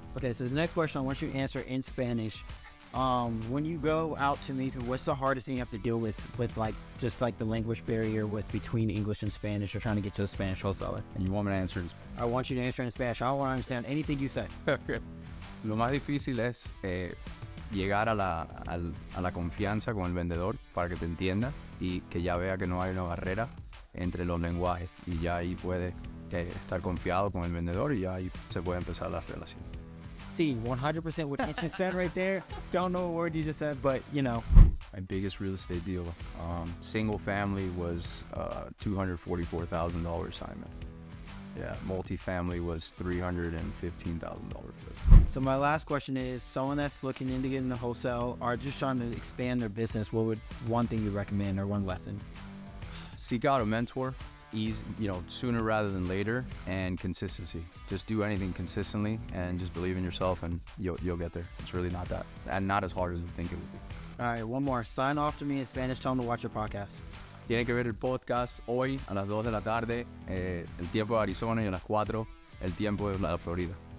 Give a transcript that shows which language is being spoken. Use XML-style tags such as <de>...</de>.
<en>Okay, so the next question I want you to answer in Spanish. When you go out to meet people, what's the hardest thing you have to deal with like just like the language barrier with between English and Spanish or trying to get to a Spanish wholesaler? And you want me to answer in Spanish? I want you to answer in Spanish. I don't want to understand anything you say.</en> <es>Lo más difícil es llegar a la confianza con el vendedor para que te entienda y que ya vea que no hay una barrera entre los lenguajes y ya ahí puede estar confiado con el vendedor y ya ahí se puede empezar la relación.</es> <en>See, 100% what you just said right there. Don't know what word you just said, but you know. My biggest real estate deal, single family was $244,000 assignment. Yeah, multifamily was $315,000 flip. So my last question is, someone that's looking into getting the wholesale or just trying to expand their business, what would one thing you recommend or one lesson? Seek out a mentor, sooner rather than later, and consistency. Just do anything consistently and just believe in yourself and you'll get there. It's really not that, and not as hard as you think it would be. All right, one more. Sign off to me in Spanish. Tell them to watch your podcast.</en> <es>Tienen que ver el podcast hoy a las 2 de la tarde, el tiempo de Arizona, y a las 4 el tiempo de la Florida.</es>